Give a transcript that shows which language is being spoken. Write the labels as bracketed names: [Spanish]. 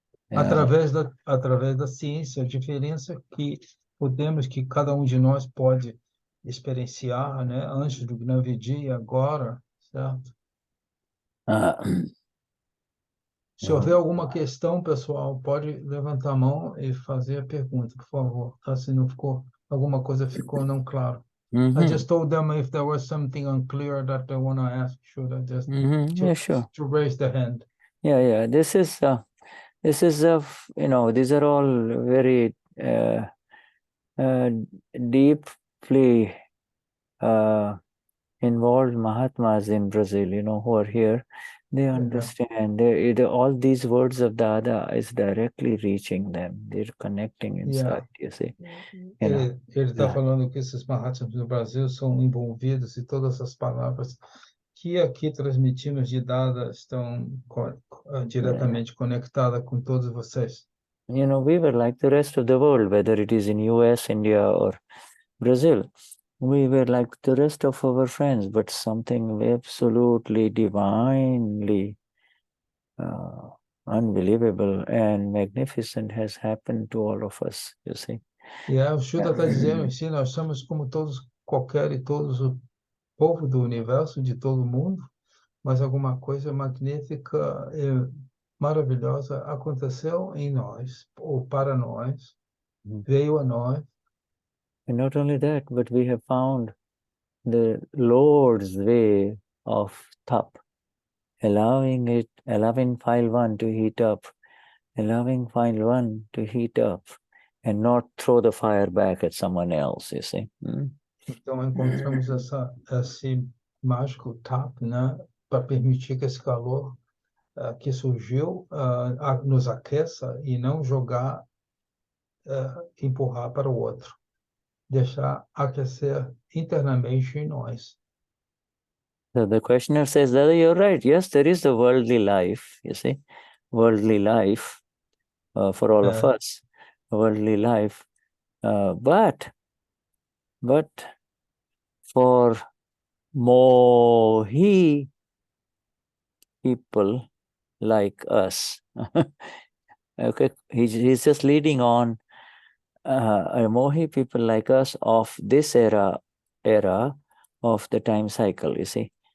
[Portuguese] Através da ciência, a diferença que cada um de nós pode experienciar, né, antes do Gnani e agora, certo? Se houver alguma questão, pessoal, pode levantar a mão e fazer a pergunta, por favor, tá? Se não alguma coisa ficou não claro. [English] I just told them if there was something unclear that they want to ask, should I just to raise the hand. This is these are all very deeply involved Mahatmas in Brazil, who are here. They understand. All these words of Dada is directly reaching them. They're connecting inside, you see. [Portuguese] Ele está falando que esses Mahatmas no Brasil são envolvidos e todas as palavras que aqui transmitimos de Dada estão diretamente conectadas com todos vocês. [English] We were like the rest of the world, whether it is in US, India, or Brazil. We were like the rest of our friends, but something absolutely divinely unbelievable and magnificent has happened to all of us, you see. [Portuguese] O Shuddha está dizendo, sim, nós somos como qualquer e todos o povo do universo, de todo mundo, mas alguma coisa magnífica maravilhosa aconteceu em nós, ou para nós, veio a nós. [English] And not only that, but we have found the Lord's way of tap, allowing File 1 to heat up, allowing File 1 to heat up, and not throw the fire back at someone else, you see. [Portuguese] Então, encontramos esse mágico tap, né, para permitir que esse calor que surgiu nos aqueça e não jogar, empurrar para o outro. Deixar aquecer internamente em nós. [English] So the questioner says, Dada, you're right. Yes, there is the worldly life, you see, worldly life for all of us, worldly life. But for mohi people like us, okay, he's just leading on mohi people like us of this era of the time cycle, you see.